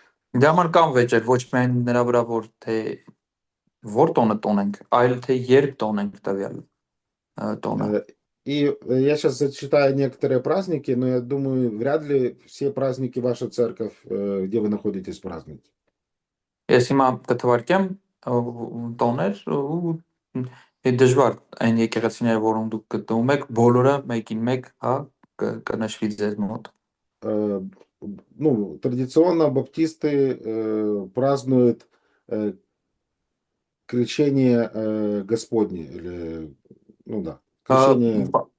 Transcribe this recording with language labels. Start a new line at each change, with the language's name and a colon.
Armenian: Դրա համար կան վեճեր, ոչ միայն նրա վրա, որ թե որ տոնը տոնենք, այլ թե երբ տոնենք տվյալ տոնը։
Russian: И я сейчас зачитаю некоторые праздники, но я думаю, вряд ли все праздники ваша церковь, где вы находитесь, празднует.
Armenian: Ես հիմա կթվարկեմ տոներ ու դժվար այն եկեղեցիները, որոնք դուք գտնվում եք, բոլորը մեկին մեկ, հա, կնշվի ձեզ մոտ։
Russian: Ну, традиционно баптисты празднуют крещение Господне, или, ну да, крещение.